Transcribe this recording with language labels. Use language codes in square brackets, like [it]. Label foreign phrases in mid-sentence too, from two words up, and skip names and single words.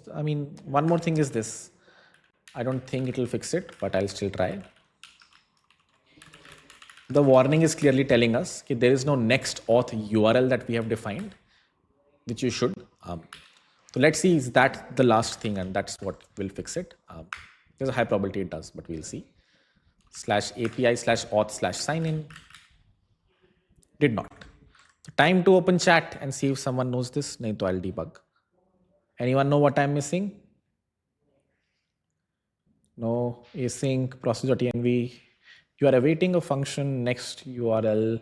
[en] I mean, one more thing is this. I don't think it'll fix it, but I'll still try. The warning is clearly telling us that there is no NextAuth URL that we have defined, which you should. So let's see, is that the last thing, and that's what will fix it. There's a high probability it does, but we'll see. /API/auth/signin. Did not. So time to open chat and see if someone knows this. [hi] Nahi to [en] I'll debug. Anyone know what I'm missing? No. Async process.env. You are awaiting a function next URL.